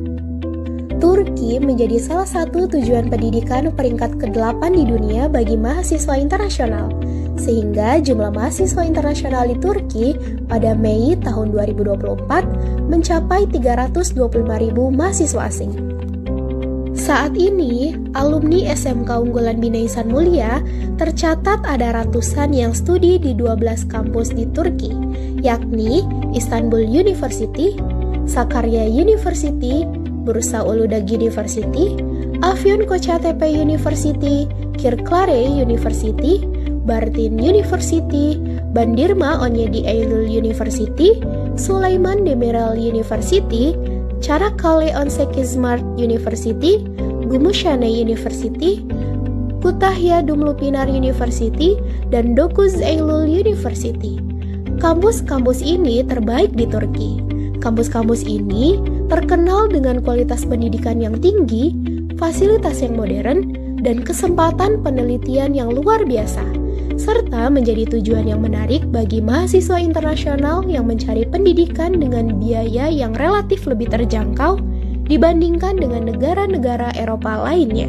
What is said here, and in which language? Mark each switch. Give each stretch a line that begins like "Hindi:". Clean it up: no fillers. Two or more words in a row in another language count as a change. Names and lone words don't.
Indonesian: Turki menjadi salah satu tujuan pendidikan peringkat ke-8 di dunia bagi mahasiswa internasional, sehingga jumlah mahasiswa internasional di Turki pada Mei tahun 2024 mencapai 325.000 mahasiswa asing. Saat ini, alumni SMK Unggulan Bina Ihsan Mulia tercatat ada ratusan yang studi di 12 kampus di Turki, yakni Istanbul University, Sakarya University, Bursa Uludağ University, Afyon Kocatepe University, Kırklareli University, Bartın University, Bandırma Onyedi Eylül University, Süleyman Demirel University, Çanakkale 18 Mart University, Gümüşhane University, Kütahya Dumlupinar University, dan Dokuz Eylül University. Kampus-kampus ini terbaik di Turki. Kampus-kampus ini terkenal dengan kualitas pendidikan yang tinggi, fasilitas yang modern, dan kesempatan penelitian yang luar biasa, serta menjadi tujuan yang menarik bagi mahasiswa internasional yang mencari pendidikan dengan biaya yang relatif lebih terjangkau dibandingkan dengan negara-negara Eropa lainnya.